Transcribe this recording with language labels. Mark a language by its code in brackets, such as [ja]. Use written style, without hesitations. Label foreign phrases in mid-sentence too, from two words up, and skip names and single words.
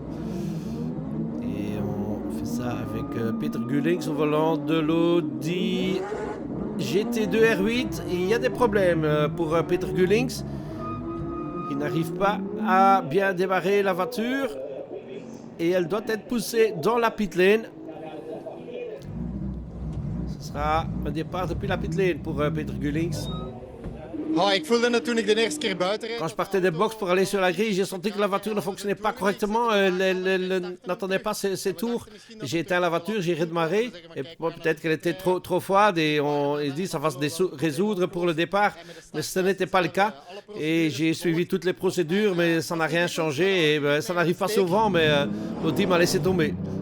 [fr] Avec Peter Gulings au volant de l'Audi GT2 R8. Il y a des problèmes pour Peter Gulings. Il n'arrive pas à bien démarrer la voiture et elle doit être poussée dans la [en] pit lane. [fr] Ce sera un départ depuis la [en] pit lane [fr] pour Peter Gulings. [nl] Ik voelde het toen ik de eerste keer buiten reed. [fr] Quand je partais des box pour aller sur la grille, j'ai senti que la voiture ne fonctionnait pas correctement, n'attendait pas ses tours. J'ai éteint la voiture, j'ai redémarré, et peut-être qu'elle était trop froide et on dit ça va se résoudre pour le départ, mais ce n'était pas le cas. Et j'ai suivi toutes les procédures, mais ça n'a rien changé et ça n'arrive pas souvent, mais l'Audi m'a laissé tomber.